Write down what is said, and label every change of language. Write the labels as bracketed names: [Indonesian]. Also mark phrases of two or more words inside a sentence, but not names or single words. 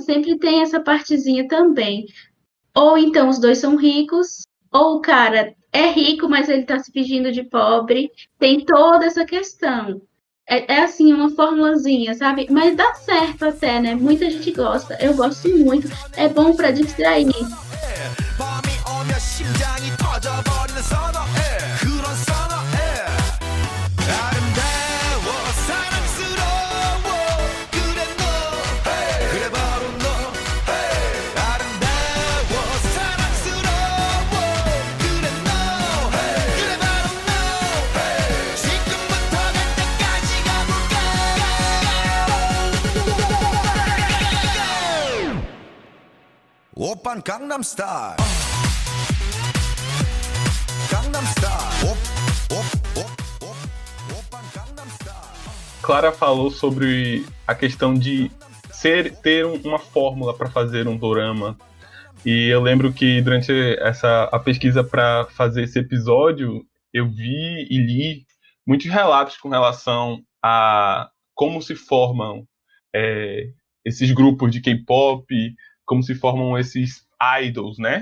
[Portuguese] Sempre tem essa partezinha também. Ou então os dois são ricos, ou o cara é rico, mas ele tá se fingindo de pobre. Tem toda essa questão. É assim, uma formulazinha, sabe? Mas dá certo até, né? Muita gente gosta. Eu gosto muito. É bom pra distrair. [Korean] 밤이 오면 심장이 터져버리는 선어해 그런 선어해 아름다워 사랑스러워 그래 너 그래 바로 너 아름다워 사랑스러워 그래 너 그래 바로 너 지금부터 갈 때까지 가볼까 오빤 강남스타일 강남스타일 오빤 강남스타일 [Portuguese] Clara falou sobre a questão de ter uma fórmula para fazer um dorama. E eu lembro que durante a pesquisa para fazer esse episódio, eu vi e li muitos relatos com relação a como se formam esses grupos de K-pop, como se formam esses idols, né?